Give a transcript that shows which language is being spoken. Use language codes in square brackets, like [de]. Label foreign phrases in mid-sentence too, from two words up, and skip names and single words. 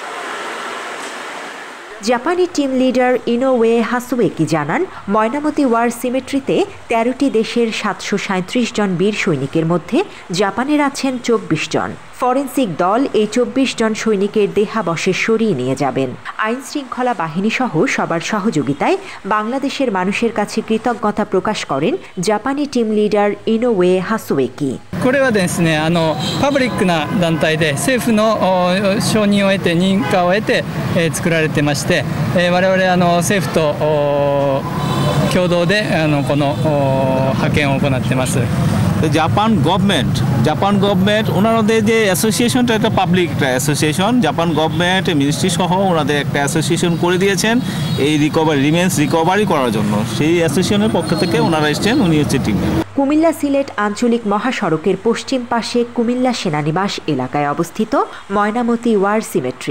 [bn] জাপানি টিম লিডার ইনোউয়ে হাসুয়েকি জানান, ময়নামতি ওয়ার সিমেট্রিতে ১৩টি দেশের ৭৩৭ জন বীর সৈনিকের মধ্যে জাপানের আছেন ২৪ জন। ফরেনসিক দল এই ২৪ জন সৈনিকের দেহাবশেষ সরিয়ে নিয়ে যাবেন। আইন শৃঙ্খলা বাহিনী সহ সবার সহযোগিতায় বাংলাদেশের মানুষের কাছে কৃতজ্ঞতা প্রকাশ করেন জাপানি টিম লিডার ইনোউয়ে হাসুয়েকি। [ja] これはですね、パブリックな団体で政府の承認を得て認可を得て作られてまして、我々政府と共同でこの派遣を行ってます。 [en] Japan government [bn] ওনাদের যে অ্যাসোসিয়েশনটা একটা পাবলিক একটা অ্যাসোসিয়েশন, [en] Japan government ministry [bn] সহ ওনাদের একটা অ্যাসোসিয়েশন করে দিয়েছেন এই রিকভারি করার জন্য। সেই অ্যাসোসিয়েশনের পক্ষ থেকে ওনারা এসছেন, উনি হচ্ছে টিম। কুমিল্লা সিলেট আঞ্চলিক মহাসড়কের পশ্চিম পাশে কুমিল্লা সেনানিবাস এলাকায় অবস্থিত ময়নামতি ওয়ার সিমেট্রি।